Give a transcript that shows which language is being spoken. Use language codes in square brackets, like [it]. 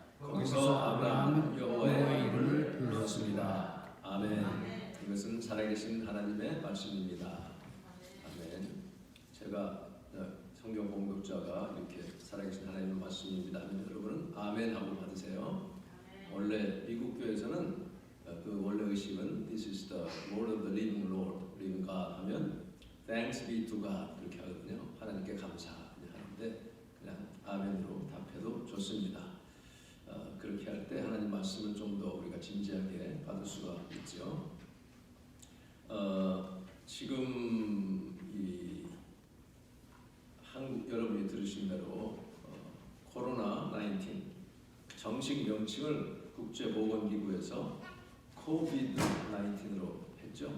[ko] 거기서 아브라함은 여호와의 이름을 불렀습니다. 아멘. 이것은 살아계신 하나님의 말씀입니다. 아멘. 제가 성경 공독자가 이렇게 살아계신 하나님의 말씀입니다 하면 여러분은 아멘 하고 받으세요. 원래 미국 교회에서는 그 원래 의식은 [en] This is the word of the living Lord, living God [ko] 하면 [en] Thanks be to God [ko] 그렇게 하거든요. 하나님께 감사하는데 그냥 아멘으로 답해도 좋습니다. 그렇게 할 때 하나님 말씀을 좀 더 우리가 진지하게 받을 수가 있죠. 지금 이 한국 여러분이 들으신 대로 코로나 19 정식 명칭을 국제보건기구에서 코비드 19으로 했죠.